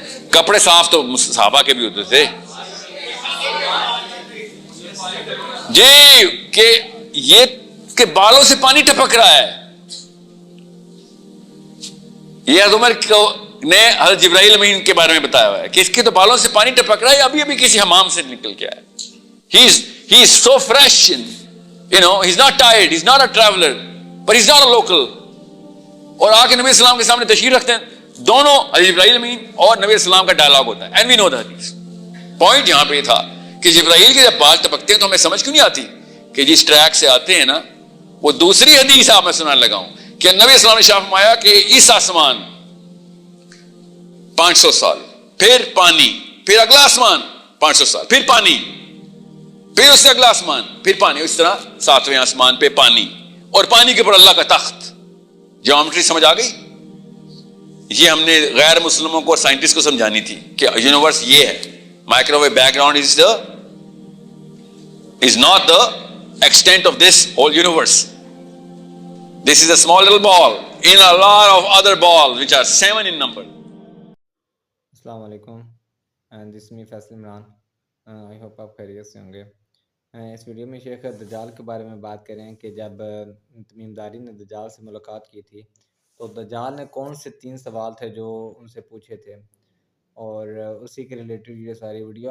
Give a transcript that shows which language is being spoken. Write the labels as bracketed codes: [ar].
[ur] کپڑے صاف تو صحابہ کے بھی ہوتے تھے جی, کہ یہ کہ بالوں سے پانی ٹپک رہا ہے. یہ حضرت عمر نے حضرت جبرائیل امین کے بارے میں بتایا ہوا ہے کہ اس کے تو بالوں سے پانی ٹپک رہا ہے, ابھی ابھی کسی حمام سے نکل کے آیا. [en] He is so fresh, he's not tired, he's not a traveler, but he's not a local. [ur] اور آ کے نبی اسلام کے سامنے تشریف رکھتے ہیں. دونوں حضرت جبرائیل امین اور نبی اسلام کا ڈائلاگ ہوتا ہے. [en] And we know the hadith. [ur] Point یہاں پہ یہ تھا کہ جبرائیل کے جب بال ٹپکتے ہیں تو ہمیں سمجھ کیوں نہیں آتی کہ جس ٹریک سے آتے ہیں نا, وہ دوسری حدیث آپ میں سنانے لگا ہوں کہ نبی اسلام نے شاف فرمایا کہ اس آسمان 500 سال, پھر پانی, پھر اگلا آسمان 500 سال, پھر پانی, پھر اس سے اگلا آسمان, پھر پانی, اس طرح 7ویں آسمان پہ پانی, اور پانی کے اوپر اللہ کا تخت. جیومیٹری سمجھ آ گئی؟ یہ ہم نے غیر مسلموں کو اور سائنٹسٹ کو سمجھانی تھی کہ یونیورس یہ ہے. [en] Microwave background is not the extent of this whole universe. This is a small little ball in a lot of other balls which are 7 in number. [ur] السلام علیکم, دس می فیصل عمران. [en] I hope [ur] آپ خیریت سے ہوں گے. اس ویڈیو میں شیخ دجال کے بارے میں بات کریں کہ جب تمیم داری نے دجال سے ملاقات کی تھی تو دجال نے کون سے 3 سوال تھے جو ان سے پوچھے تھے, اور اسی کے ریلیٹڈ یہ ساری ویڈیو.